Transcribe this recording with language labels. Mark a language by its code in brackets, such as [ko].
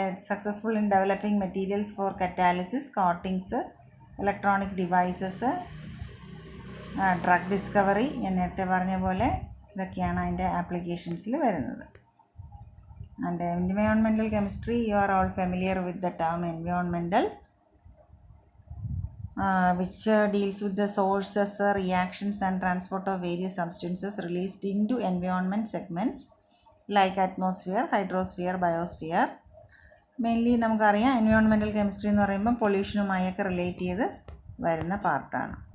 [en] Successful in developing materials for catalysis, coatings, electronic devices, drug discovery. [ml] ഞാൻ നേരത്തെ പറഞ്ഞ പോലെ ഇതൊക്കെയാണ് അതിൻ്റെ ആപ്ലിക്കേഷൻസിൽ വരുന്നത്. [en] And environmental chemistry, you are all familiar with the term environmental, which deals with the sources, reactions and transport of various substances released into environment segments like atmosphere, hydrosphere, biosphere. [ml] Mainly നമുക്കറിയാം environmental chemistry എന്ന് പറയുമ്പോൾ പൊല്യൂഷനുമായൊക്കെ relate ചെയ്ത് വരുന്ന പാർട്ടാണ്.